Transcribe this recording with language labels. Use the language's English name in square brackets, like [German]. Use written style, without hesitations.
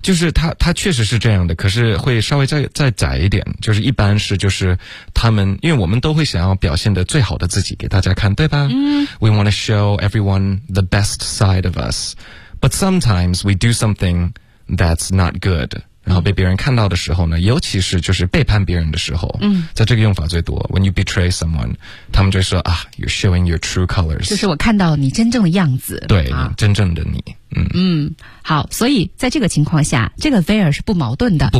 [Chinese] 就是他确实是这样的，可是会稍微再窄一点，就是一般是就是他们，因为我们都会想要表现的最好的自己给大家看，对吧？ [English] We want to show everyone the best side of us, but sometimes we do something that's not good. [Chinese] 然后被别人看到的时候呢，尤其是就是背叛别人的时候，在这个用法最多。 [English] When you betray someone, [Chinese] 他们就说啊 [English] ，You're showing your true colors. [Chinese] 就是我看到你真正的样子，对、啊、真正的你。好，所以在这个情况下，这个 where 是不矛盾的，